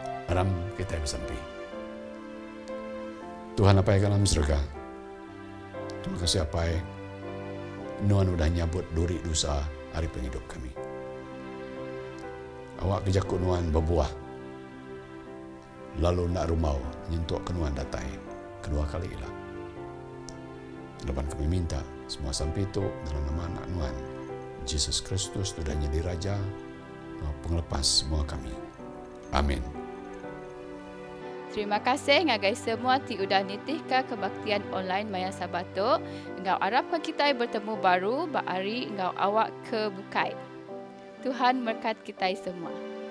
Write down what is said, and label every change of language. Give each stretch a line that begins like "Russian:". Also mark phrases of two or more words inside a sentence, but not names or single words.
Iban: Aram kita bersampai. Tuhan apa yang dalam surga, terima kasih apa yang Nuan udah nyabut duri dosa hari penghidup kami. Awak kejakut Nuan berbuah, lalu nak rumau nyentuk ke Nuan datai kedua kali lah. Depan kami minta semua sampai itu dalam nama anak Nuan Yesus Kristus sudah jadi Raja, penglepas semua kami. Amin. Terima kasih ngagai semua ti udah nitih ke kebaktian online Maya Sabato. Engkau harap ke kita bertemu baru, bahari engkau awak ke bukai. Tuhan berkat kita semua.